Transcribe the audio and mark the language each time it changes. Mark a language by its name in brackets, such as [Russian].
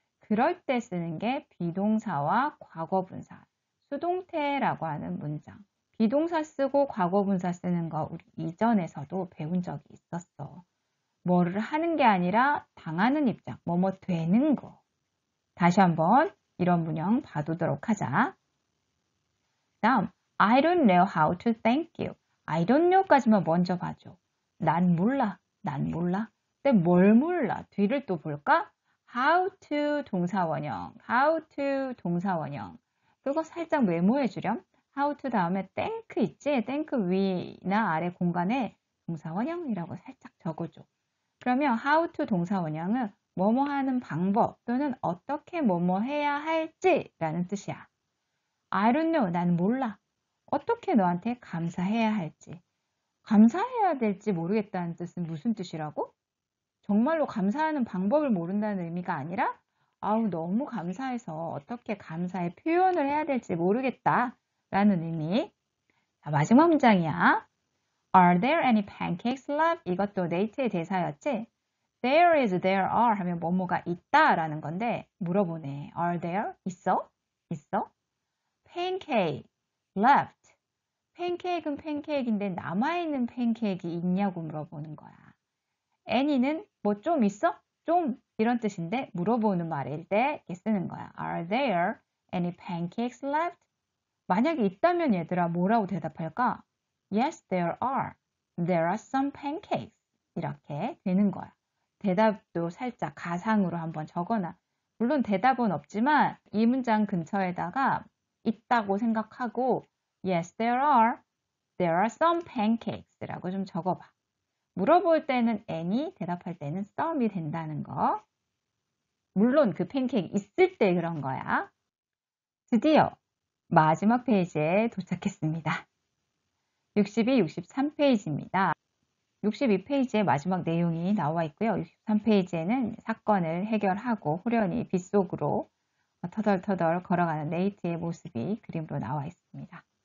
[Korean] 그럴 때 쓰는 게 비동사와 과거분사, 수동태라고 하는 문장. 비동사 쓰고 과거분사 쓰는 거 우리 이전에서도 배운 적이 있었어. 뭐를 하는 게 아니라 당하는 입장, 뭐뭐 되는 거. 다시 한번 이런 문형 봐두도록 하자. 다음, [English] I don't know how to thank you. I don't know [Korean] 까지만 먼저 봐줘. 난 몰라. 근데 뭘 몰라? 뒤를 또 볼까? [English] How to 동사원형, how to 동사원형. [Korean] 그거 살짝 메모해 주렴. How to 다음에 think 있지? think 위나 아래 공간에 동사원형이라고 살짝 적어줘. 그러면 how to 동사원형은 뭐뭐 하는 방법 또는 어떻게 뭐뭐 해야 할지 라는 뜻이야. [English] I don't know, [Korean] 난 몰라. 어떻게 너한테 감사해야 할지. 감사해야 될지 모르겠다는 뜻은 무슨 뜻이라고? 정말로 감사하는 방법을 모른다는 의미가 아니라 아우 너무 감사해서 어떻게 감사의 표현을 해야 될지 모르겠다 라는 의미. 자, 마지막 문장이야. [English] Are there any pancakes left? [Korean] 이것도 late의 대사였지? [English] There is, there are [Korean] 하면 뭐뭐가 있다 라는 건데 물어보네. [English] Are there? [Korean] 있어? [English] Pancake left. [Korean] 팬케이크는 팬케이크인데 남아있는 팬케이크 있냐고 물어보는 거야. Any는 뭐 좀 있어? 좀 이런 뜻인데 물어보는 말일 때 이렇게 쓰는 거야. [English] Are there any pancakes left? [Korean] 만약에 있다면 얘들아 뭐라고 대답할까? [English] Yes, there are. There are some pancakes. [Korean] 이렇게 되는 거야. 대답도 살짝 가상으로 한번 적어놔. 물론 대답은 없지만 이 문장 근처에다가 있다고 생각하고 [English] Yes, there are. There are some pancakes [Korean] 라고 좀 적어봐. 물어볼 때는 any, 대답할 때는 some이 된다는 거. 물론 그 팬케이크 있을 때 그런 거야. 드디어 마지막 페이지에 도착했습니다. 62, 63페이지입니다. 62페이지에 마지막 내용이 나와 있고요. 63페이지에는 사건을 해결하고 후련히 빗속으로 터덜터덜 걸어가는 네이트의 모습이 그림으로 나와 있습니다.